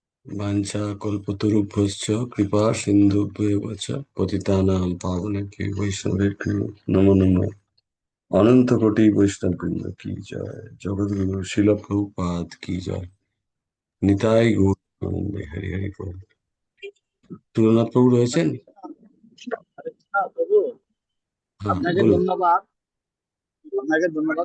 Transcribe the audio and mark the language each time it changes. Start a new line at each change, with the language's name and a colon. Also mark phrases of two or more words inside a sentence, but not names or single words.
Sanskrit: বাঞ্ছা কল্পতরুভ্যশ্চ কৃপা সিন্ধুভ্যেব চ পতিতানাং পাবনেভ্যো বৈষ্ণবেভ্যো নমো নমঃ।
Bangla: অনন্ত কোটি বৈষ্ণব বৃন্দ কি জয়, জগৎগুরু শিল প্রভুপাদ কি জয়, নিতাই গৌর আনন্দে হরি হরি বল। তুলনাথ প্রভু রয়েছেন? হ্যাঁ প্রভু, হ্যাঁ আপনাকে বলুন। ধন্যবাদ। আপনাকে ধন্যবাদ।